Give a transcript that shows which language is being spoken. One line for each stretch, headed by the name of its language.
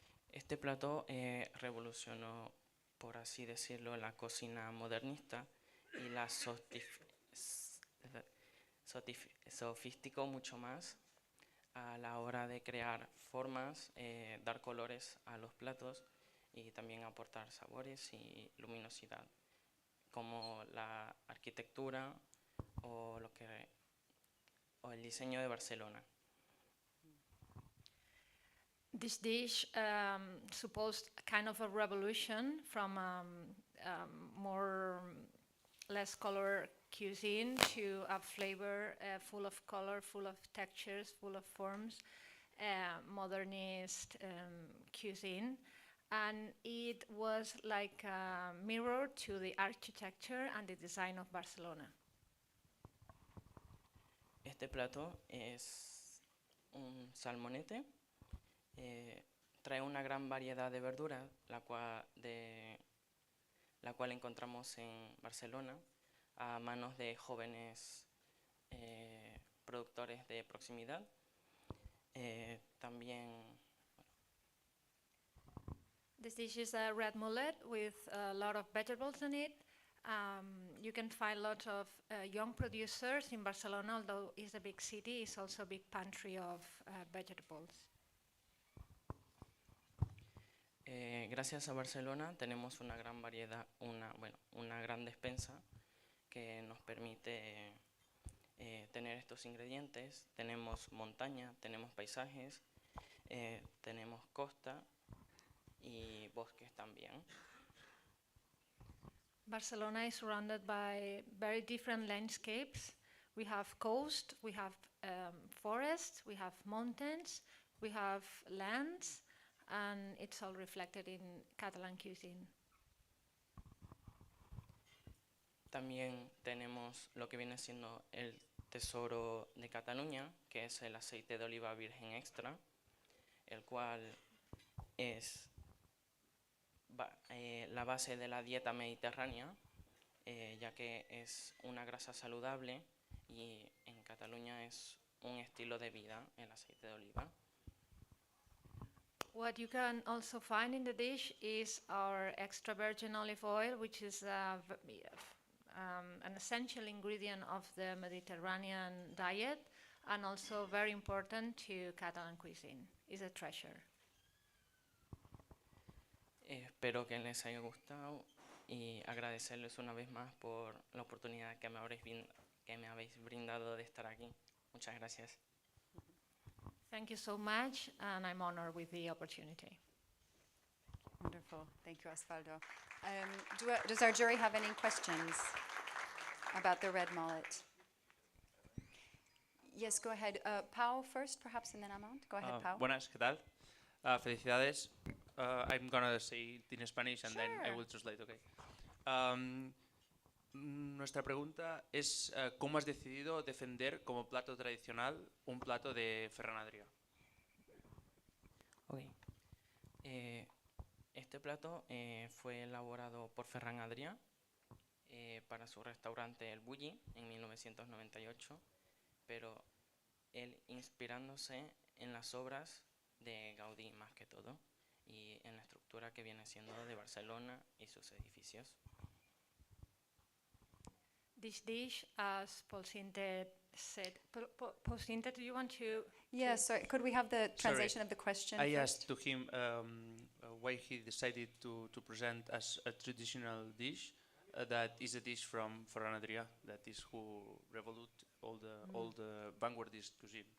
Spanish: Este plato revolucionó, por así decirlo, la cocina modernista y la sofisticó mucho más a la hora de crear formas, dar colores a los platos y también aportar sabores y luminosidad, como la arquitectura o lo que o el diseño de Barcelona.
English: This dish supposed kind of a revolution from more less color cuisine to a flavor full of color, full of textures, full of forms, modernist cuisine. And it was like a mirror to the architecture and the design of Barcelona.
Spanish: Este plato es un salmonete. Trae una gran variedad de verduras, la cual encontramos en Barcelona a manos de jóvenes productores de proximidad. También
English: This dish is a red mullet with a lot of vegetables in it. You can find lots of young producers in Barcelona, although it's a big city, it's also a big pantry of vegetables.
Spanish: Gracias a Barcelona tenemos una gran variedad, una gran despensa que nos permite tener estos ingredientes. Tenemos montaña, tenemos paisajes, tenemos costa y bosques también.
English: Barcelona is surrounded by very different landscapes. We have coast, we have forests, we have mountains, we have lands, and it's all reflected in Catalan cuisine.
Spanish: También tenemos lo que viene siendo el tesoro de Cataluña, que es el aceite de oliva virgen extra, el cual es la base de la dieta mediterránea, ya que es una grasa saludable y en Cataluña es un estilo de vida el aceite de oliva.
English: What you can also find in the dish is our extra virgin olive oil, which is an essential ingredient of the Mediterranean diet and also very important to Catalan cuisine. It's a treasure.
Spanish: Espero que les haya gustado y agradecerles una vez más por la oportunidad que me habéis brindado de estar aquí. Muchas gracias.
English: Thank you so much, and I'm honored with the opportunity. Wonderful. Thank you, Osvaldo. Does our jury have any questions about the red mullet? Yes, go ahead. Pau first, perhaps, and then Amand. Go ahead, Pau.
Spanish: Buenas, ¿qué tal? Felicidades.
English: I'm gonna say it in Spanish and then I will translate, okay.
Spanish: Nuestra pregunta es ¿cómo has decidido defender como plato tradicional un plato de Ferran Adrià?
English: Okay.
Spanish: Este plato fue elaborado por Ferran Adrià para su restaurante El Bulli en 1998, pero él inspirándose en las obras de Gaudí más que todo y en la estructura que viene siendo de Barcelona y sus edificios.
English: This dish, as Paul Sintet said, Paul Sintet, do you want to? Yes, sorry, could we have the translation of the question I first? asked to him why he decided to present as a traditional dish that is a dish from Ferran Adrià, that is who revolute all the vanguardist cuisine.